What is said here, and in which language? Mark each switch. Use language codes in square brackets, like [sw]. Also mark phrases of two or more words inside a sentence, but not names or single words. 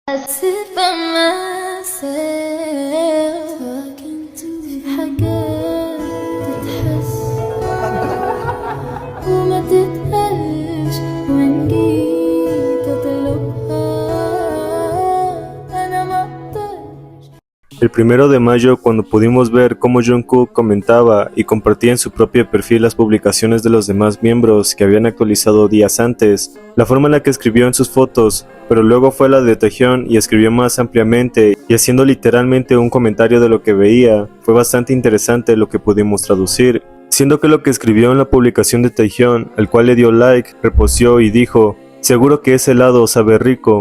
[en] sit by myself talking to [ar] في حاجات تتحس وما تتقالش وإن جيت أطلبها أنا مقدرش. [es] El 1 de mayo, cuando pudimos ver cómo Jungkook comentaba y compartía en su propio perfil las publicaciones de los demás miembros que habían actualizado días antes, la forma en la que escribió en sus fotos, pero luego fue la de Taehyun y escribió más ampliamente y haciendo literalmente un comentario de lo que veía, fue bastante interesante lo que pudimos traducir, siendo que lo que escribió en la publicación de Taehyun, al cual le dio like, reposteó y dijo: "Seguro que ese helado sabe rico".